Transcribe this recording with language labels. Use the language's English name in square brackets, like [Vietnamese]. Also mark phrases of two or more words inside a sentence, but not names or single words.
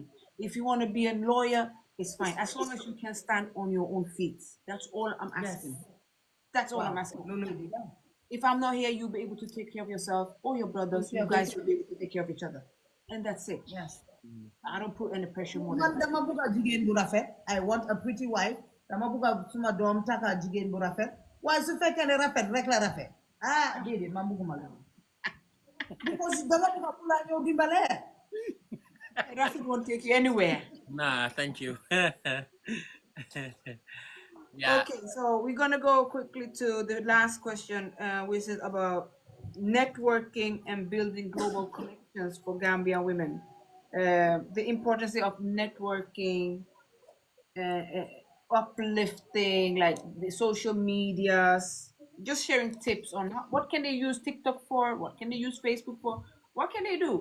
[English] If you want to be a lawyer, it's fine. As long as you can stand on your own feet. That's all I'm asking. That's all I'm asking. Lulu. If I'm not here, you'll be able to take care of yourself or your brothers. You guys will be able to take care of each other. And that's it. Yes. I don't put any pressure more than [Wolof] Man [English] that. [Wolof] dama buga jigéen bu rafet. [English] I want a pretty wife. [Wolof] Dama buga suma doom taka jigéen bu rafet. Waaye su fekkee ne rafet rek la rafet. Ah, déedéet man buguma la. Because dama buga ku la ñëw dimbale. [English] Rafik won't take you anywhere. Nah, thank you. Okay, so we're gonna go quickly to the last question, which is about networking and building global connections for Gambian women. The importance of networking, uplifting, like the social medias, just sharing tips on what can they use TikTok for, what can they use Facebook for, what can they do?